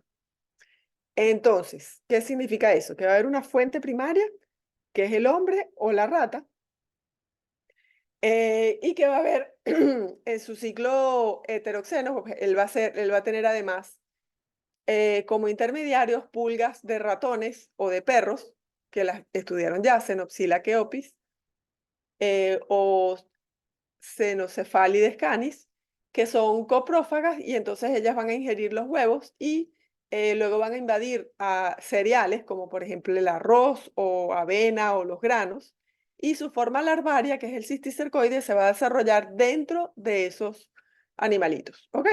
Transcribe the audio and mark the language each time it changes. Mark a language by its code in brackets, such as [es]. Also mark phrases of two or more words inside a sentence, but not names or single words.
[es] Entonces, ¿qué significa eso? Que va a haber una fuente primaria, que es el hombre o la rata, y que va a haber en su ciclo heteroxeno, porque él va a tener además como intermediarios pulgas de ratones o de perros, que las estudiaron ya, Xenopsila keopis, o Xenocephalides canis, que son coprófagas y entonces ellas van a ingerir los huevos y luego van a invadir a cereales como por ejemplo el arroz o avena o los granos y su forma larvaria, que es el cisticercoide, se va a desarrollar dentro de esos animalitos, ¿ok?